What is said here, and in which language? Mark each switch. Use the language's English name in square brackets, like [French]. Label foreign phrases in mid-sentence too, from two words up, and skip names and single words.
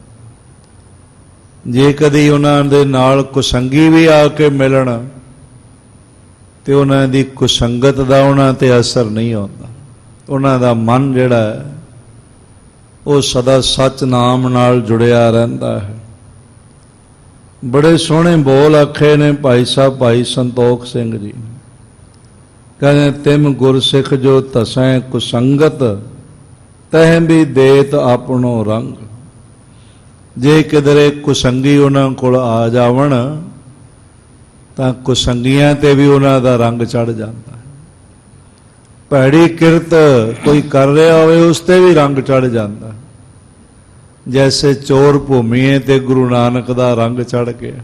[Punjabi] ਜੇ ਕਦੀ ਉਨ੍ਹਾਂ ਦੇ ਨਾਲ ਕੁਸੰਗੀ ਭੀ ਆਕੇ ਮਿਲਣ ਤੇ ਉਨ੍ਹਾਂ ਦੀ ਕੁਸੰਗਤ ਦਾ ਉਨ੍ਹਾਂ ਤੇ ਅਸਰ ਨਹੀਂ ਹੋਤਾ। ਉਨ੍ਹਾਂ ਦਾ ਮਨ ਜਿਹੜਾ ਹੈ ਵੋ ਸਦਾ ਸਚ ਨਾਮ ਨਾਲ ਜੁੜਿਆ ਰਹਿੰਦਾ ਹੈ। ਬੜੇ ਸੋਹਣੇ ਬੋਲ ਆਖੇ ਨੇ ਭਾਈ ਸਾਹਬ ਭਾਈ ਸੰਤੋਖ ਸਿੰਘ ਜੀ, ਕਹਤੇ [Braj] तिम गुर सिख जो तसैं कुसंगत, तह भी देत आपनो रंग। [Punjabi] ਜੇ ਕਿਧਰੇ ਕੁਸੰਗੀ ਉਨ੍ਹਾਂ ਕੋਲ ਆ ਜਾਵਣ ਤਾਂ ਕੁਸੰਗੀਆਂ ਤੇ ਭੀ ਉਨ੍ਹਾਂ ਦਾ ਰੰਗ ਚੜ੍ਹ ਜਾਤਾ ਹੈ। ਭੈੜੀ ਕਿਰਤ ਕੋਈ ਕਰ ਰਹਾ ਹੋਵੇ ਉਸ ਤੇ ਭੀ ਰੰਗ ਚੜ੍ਹ ਜਾਤਾ ਹੈ। ਜੈਸੇ ਚੋਰ ਭੂਮੀਏ ਤੇ ਗੁਰੂ ਨਾਨਕ ਦਾ ਰੰਗ ਚੜ੍ਹ ਗਿਆ।